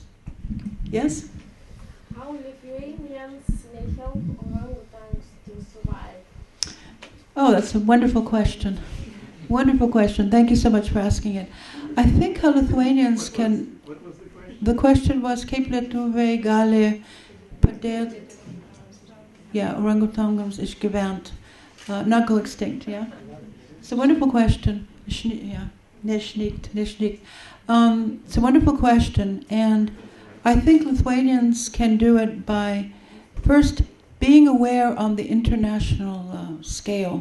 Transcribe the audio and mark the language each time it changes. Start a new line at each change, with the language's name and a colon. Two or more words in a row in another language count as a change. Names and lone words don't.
English: Yes? How Lithuanians may help orangutans to survive? Oh, that's a wonderful question. Wonderful question. Thank you so much for asking it. I think how Lithuanians can... What was the question? The question was,
Lithuanian: kaip lietuviai gali padėti, orangutangams išgyvent,
English: not go extinct, yeah? It's a wonderful question.
Lithuanian: Nešnykt.
English: It's a wonderful question, and I think Lithuanians can do it by first being aware on the international scale.